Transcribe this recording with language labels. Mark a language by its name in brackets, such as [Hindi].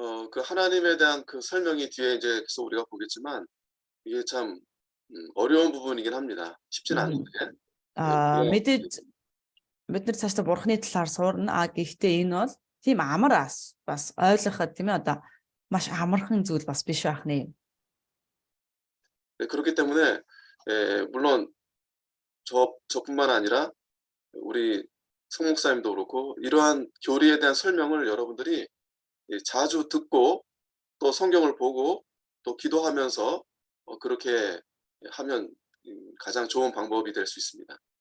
[Korean] 그 하나님에 대한 그 설명이 뒤에 이제 계속 우리가 보겠지만 이게 참 어려운 부분이긴 합니다. 쉽진 않은데. [Mongolian] мэдээж бид нар цаашдаа бурханы талаар суурна. Гэхдээ энэ бол тийм амар бас ойлгоход тийм ээ одоо маш амархан зүйл бас биш байх нэ. [Korean] 네, 그렇기 때문에 물론 저뿐만 아니라 우리 송 목사님도 그렇고 이러한 교리에 대한 설명을 여러분들이 자주 듣고 또 성경을 보고 또 기도하면서 그렇게 하면 가장 좋은 방법이 될 수 있습니다.